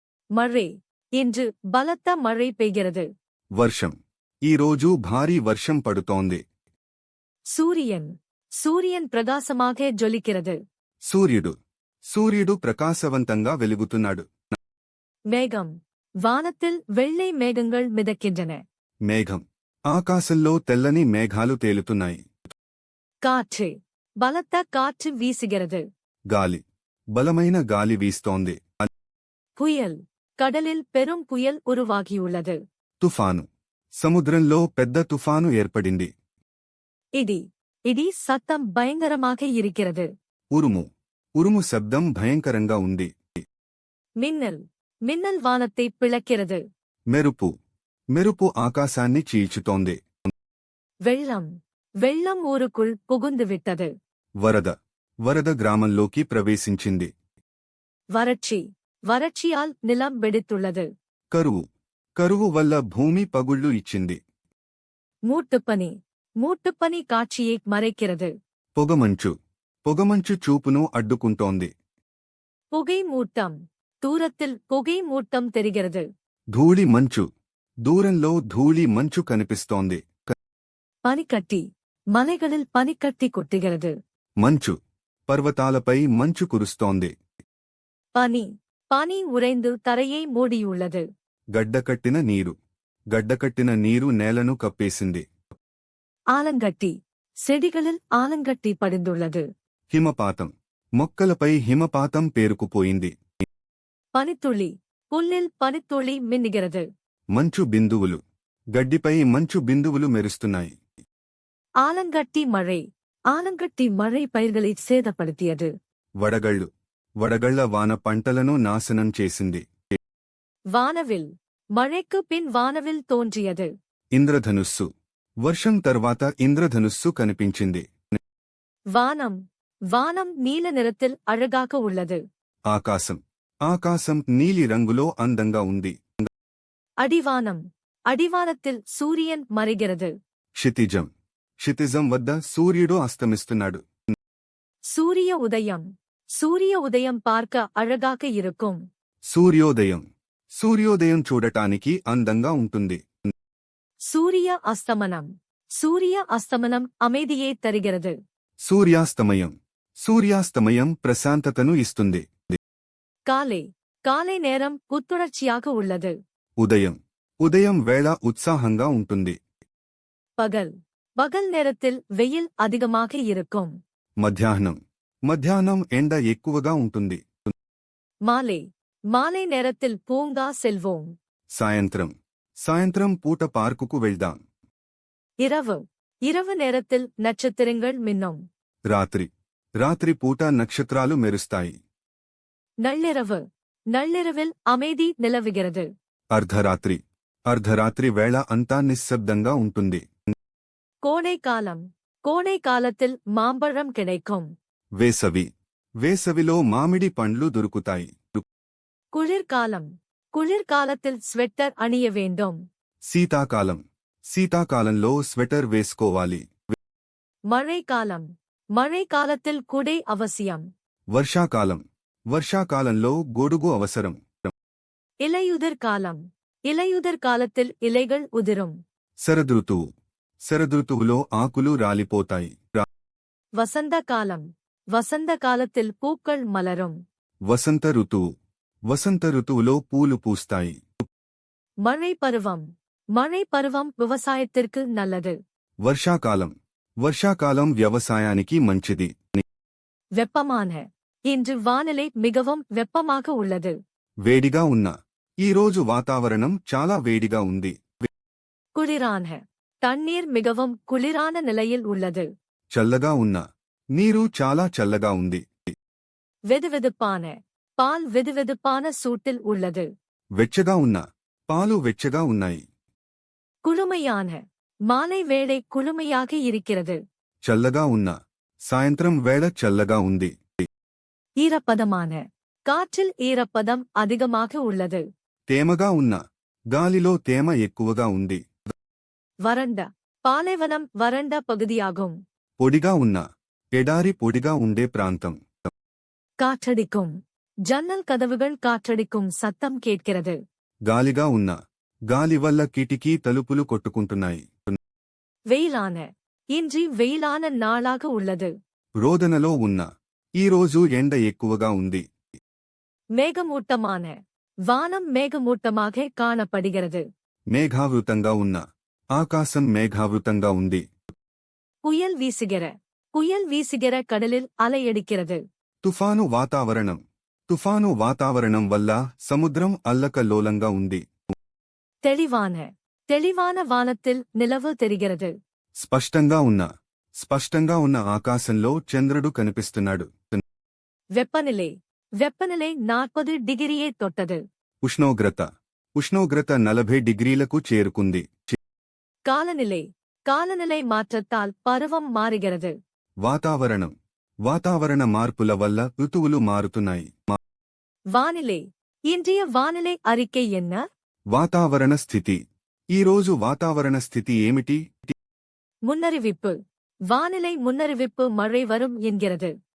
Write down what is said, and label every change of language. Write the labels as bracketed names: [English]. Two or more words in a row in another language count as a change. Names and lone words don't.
[Tamil] மழை. இன்று பலத்த மழை பெய்கிறது. [Telugu] వర్షం. ఈ రోజు భారీ వర్షం పడుతోంది. [Tamil] சூரியன். சூரியன் பிரகாசமாக ஜொலிக்கிறது. [Telugu] సూర్యుడు. సూర్యుడు ప్రకాశవంతంగా వెలుగుతున్నాడు. [Tamil] மேகம். வானத்தில் வெள்ளை மேகங்கள் மிதக்கின்றன. [Telugu] మేఘం. ఆకాశంలో తెల్లని మేఘాలు తేలుతున్నాయి. [Tamil] காற்று. பலத்த காற்று வீசுகிறது. [Telugu] గాలి. బలమైన గాలి వీస్తోంది. [Tamil] புயல். கடலில் பெரும் புயல் உருவாகியுள்ளது. [Telugu] తుఫాను. సముద్రంలో పెద్ద తుఫాను ఏర్పడింది. [Tamil] இடி. இடி சத்தம் பயங்கரமாக இருக்கிறது. [Telugu] ఉరుము. ఉరుము శబ్దం భయంకరంగా ఉంది. [Tamil] மின்னல். மின்னல் வானத்தை பிளக்கிறது. [Telugu] మెరుపు. మెరుపు ఆకాశాన్ని చీల్చుతోంది. [Tamil] வெள்ளம். வெள்ளம் ஊருக்குள் புகுந்துவிட்டது. [Telugu] వరద. వరద గ్రామంలోకి ప్రవేశించింది. [Tamil] வறட்சி. வறட்சியால் நிலம் வெடித்துள்ளது. [Telugu] కరువు. కరువు వల్ల భూమి పగుళ్లు ఇచ్చింది. [Tamil] மூட்டுப்பனி. மூட்டுப்பனி காட்சியை மறைக்கிறது. [Telugu] పొగమంచు. పొగమంచు చూపును అడ్డుకుంటోంది. [Tamil] புகை மூட்டம். தூரத்தில் புகை மூட்டம் தெரிகிறது. [Telugu] ధూళి మంచు. దూరంలో ధూళి మంచు కనిపిస్తోంది. [Tamil] பனிக்கட்டி. மலைகளில் பனிக்கட்டி கொட்டுகிறது. [Telugu] మంచు. పర్వతాలపై మంచు కురుస్తోంది. [Tamil] பனி. பனி உறைந்து தரையை மூடியுள்ளது. [Telugu] గడ్డకట్టిన నీరు. గడ్డకట్టిన నీరు నేలను కప్పేసింది. [Tamil] ஆலங்கட்டி. செடிகளில் ஆலங்கட்டி படிந்துள்ளது. [Telugu] హిమపాతం. మొక్కలపై హిమపాతం పేరుకుపోయింది. [Tamil] பனித்துளி. புல்லில் பனித்துளி மின்னுகிறது. [Telugu] మంచు బిందువులు. గడ్డిపై మంచు బిందువులు మెరుస్తున్నాయి. [Tamil] ஆலங்கட்டி மழை. ஆலங்கட்டி மழை பயிர்களை சேதப்படுத்தியது. [Telugu] వడగళ్ళు. వడగళ్ల వాన పంటలను నాశనం చేసింది. [Tamil] வானவில். மழைக்கு பின் வானவில் தோன்றியது. [Telugu] ఇంద్రధనుస్సు. వర్షం తర్వాత ఇంద్రధనుస్సు కనిపించింది. [Tamil] வானம். வானம் நீல நிறத்தில் அழகாக உள்ளது. [Telugu] ఆకాశం. ఆకాశం నీలి రంగులో అందంగా ఉంది. [Tamil] அடிவானம். அடிவானத்தில் சூரியன் மறைகிறது. [Telugu] క్షితిజం. క్షితిజం వద్ద సూర్యుడు అస్తమిస్తున్నాడు. [Tamil] சூரிய உதயம். சூரிய உதயம் பார்க்க அழகாக இருக்கும். [Telugu] సూర్యోదయం. సూర్యోదయం చూడటానికి అందంగా ఉంటుంది. [Tamil] சூரிய அஸ்தமனம். சூரிய அஸ்தமனம் அமைதியை தருகிறது. [Telugu] సూర్యాస్తమయం. సూర్యాస్తమయం ప్రశాంతతను ఇస్తుంది. [Tamil] காலை. காலை நேரம் புத்துணர்ச்சியாக உள்ளது. [Telugu] ఉదయం. ఉదయం వేళ ఉత్సాహంగా ఉంటుంది. [Tamil] பகல். பகல் நேரத்தில் வெயில் அதிகமாக இருக்கும். [Telugu] మధ్యాహ్నం. మధ్యాహ్నం ఎండ ఎక్కువగా ఉంటుంది. [Tamil] மாலை. மாலை நேரத்தில் பூங்கா செல்வோம். [Telugu] సాయంత్రం. సాయంత్రం పూట పార్కుకు వెళ్దాం. [Tamil] இரவு. இரவு நேரத்தில் நட்சத்திரங்கள் மின்னும். [Telugu] రాత్రి. రాత్రి పూట నక్షత్రాలు మెరుస్తాయి. [Tamil] நள்ளிரவு. நள்ளிரவில் அமைதி நிலவுகிறது. [Telugu] అర్ధరాత్రి. అర్ధరాత్రి వేళ అంతా నిశ్శబ్దంగా ఉంటుంది. [Tamil] கோடை காலம். கோடை காலத்தில் மாம்பழம் கிடைக்கும். [Telugu] వేసవి. వేసవిలో మామిడి పండ్లు దొరుకుతాయి. [Tamil] குளிர்காலம். குளிர்காலத்தில் ஸ்வெட்டர் அணிய வேண்டும். [Telugu] శీతాకాలం. శీతాకాలంలో స్వెటర్ వేసుకోవాలి. [Tamil] மழைக்காலம். மழைக்காலத்தில் குடை அவசியம். [Telugu] వర్షాకాలం. వర్షాకాలంలో గొడుగు అవసరం. [Tamil] இலையுதிர் காலம். இலையுதிர் காலத்தில் இலைகள் உதிரும். [Telugu] శరదృతువు. శరదృతువులో ఆకులు రాలిపోతాయి. [Tamil] வசந்த காலம். வசந்த காலத்தில் பூக்கள் மலரும். [Telugu] వసంత ఋతువు. వసంత ఋతువులో పూలు పూస్తాయి. [Tamil] மழை பருவம். மழை பருவம் விவசாயத்திற்கு நல்லது. [Telugu] వర్షాకాలం. వర్షాకాలం వ్యవసాయానికి మంచిది. [Tamil] வெப்பமான. இன்று வானிலை மிகவும் வெப்பமாக உள்ளது. [Telugu] వేడిగా ఉన్న. ఈరోజు వాతావరణం చాలా వేడిగా ఉంది. [Tamil] குளிரான. தண்ணீர் மிகவும் குளிரான நிலையில் உள்ளது. [Telugu] చల్లగా ఉన్న. నీరు చాలా చల్లగా ఉంది. [Tamil] வெதுவெதுப்பான. பால் வெதுவெதுப்பான சூட்டில் உள்ளது. [Telugu] వెచ్చగా ఉన్న. పాలు వెచ్చగా ఉన్నాయి. [Tamil] குளுமையான. மாலை வேளை குளுமையாக இருக்கிறது. [Telugu] చల్లగా ఉన్న. సాయంత్రం వేళ చల్లగా ఉంది. [Tamil] ஈரப்பதமான. காற்றில் ஈரப்பதம் அதிகமாக உள்ளது. [Telugu] తేమగా ఉన్న. గాలిలో తేమ ఎక్కువగా ఉంది. [Tamil] வறண்ட. பாலைவனம் வறண்ட பகுதியாகும். [Telugu] పొడిగా ఉన్న. ఎడారి పొడిగా ఉండే ప్రాంతం. [Tamil] காற்றடிக்கும். ஜன்னல் கதவுகள் காற்றடிக்கும் சத்தம் கேட்கிறது. [Telugu] గాలిగా ఉన్న గాలి వల్ల కిటికీ తలుపులు కొట్టుకుంటున్నాయి. [Tamil] வெயிலான இன்று வெயிலான நாளாக உள்ளது. [Telugu] రోదనలో ఉన్న ఈ రోజు ఎండ ఎక్కువగా ఉంది. [Tamil] மேகமூட்டமான வானம் மேகமூட்டமாக காணப்படுகிறது. [Telugu] మేఘావృతంగా ఉన్న ఆకాశం మేఘావృతంగా ఉంది. [Tamil] புயல் வீசுகிற கடலில் அலையடிக்கிறது. [Telugu] తుఫాను వాతావరణం వల్ల సముద్రం అల్లకల్లోలంగా ఉంది. [Tamil] தெளிவான வானத்தில் நிலவு தெரிகிறது. [Telugu] స్పష్టంగా ఉన్న ఆకాశంలో చంద్రుడు కనిపిస్తున్నాడు. [Tamil] வெப்பநிலை 40 டிகிரியை தொட்டது. [Telugu] ఉష్ణోగ్రత 40 డిగ్రీలకు చేరుకుంది. [Tamil] காலநிலை மாற்றத்தால் பருவம் மாறுகிறது. [Telugu] వాతావరణ మార్పుల వల్ల ఋతువులు మారుతున్నాయి. [Tamil] வானிலை இன்றைய வானிலை அறிக்கை என்ன? [Telugu] వాతావరణ స్థితి ఈరోజు వాతావరణ స్థితి ఏమిటి? [Tamil] முன்னறிவிப்பு வானிலை முன்னறிவிப்பு மழை வரும் என்கிறது.